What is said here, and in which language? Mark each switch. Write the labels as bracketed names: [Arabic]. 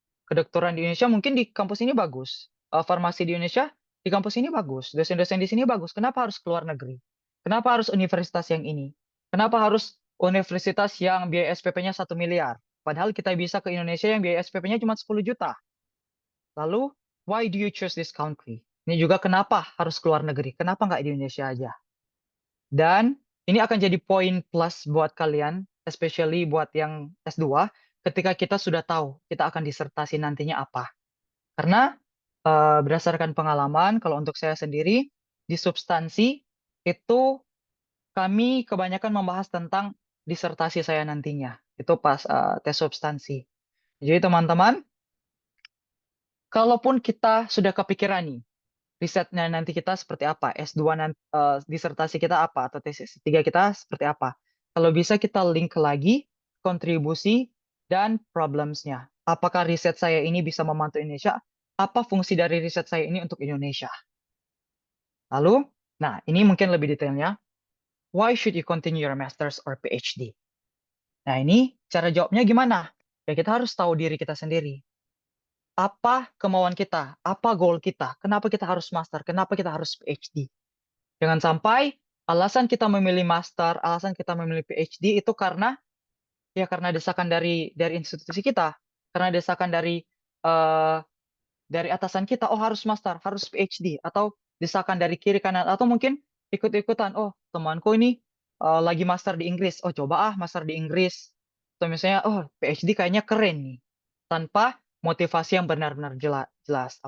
[Indonesian] Kedokteran di Indonesia mungkin di kampus ini bagus. Farmasi di Indonesia di kampus ini bagus. Dosen-dosen di sini bagus. Kenapa harus keluar negeri? Kenapa harus universitas yang ini? Kenapa harus universitas yang biaya SPP-nya 1 miliar? Padahal kita bisa ke Indonesia yang biaya SPP-nya cuma 10 juta. [English] Lalu, why do you choose this country? [Indonesian] Ini juga kenapa harus keluar negeri? Kenapa nggak di Indonesia aja? Dan ini akan jadi poin plus buat kalian, especially buat yang S2, ketika kita sudah tahu kita akan disertasi nantinya apa. Karena berdasarkan pengalaman, kalau untuk saya sendiri, di substansi itu kami kebanyakan membahas tentang disertasi saya nantinya. Itu pas tes substansi. Jadi teman-teman, kalaupun kita sudah kepikiran nih, risetnya nanti kita seperti apa, S2 nanti, disertasi kita apa, atau tesis S3 kita seperti apa. Kalau bisa kita link lagi kontribusi dan problems-nya. Apakah riset saya ini bisa membantu Indonesia? Apa fungsi dari riset saya ini untuk Indonesia? Lalu, nah ini mungkin lebih detailnya. [English] Why should you continue your master's or PhD? [Indonesian] Nah ini cara jawabnya gimana? Ya kita harus tahu diri kita sendiri. Apa kemauan kita? Apa goal kita? Kenapa kita harus master? Kenapa kita harus PhD? Jangan sampai alasan kita memilih master, alasan kita memilih PhD itu karena desakan dari institusi kita, karena desakan eh, dari atasan kita, oh harus master, harus PhD, atau desakan dari kiri kanan, atau mungkin ikut-ikutan, oh temanku ini lagi master di Inggris, oh coba master di Inggris, atau misalnya oh PhD kayaknya keren nih, tanpa motivasi yang benar-benar jelas.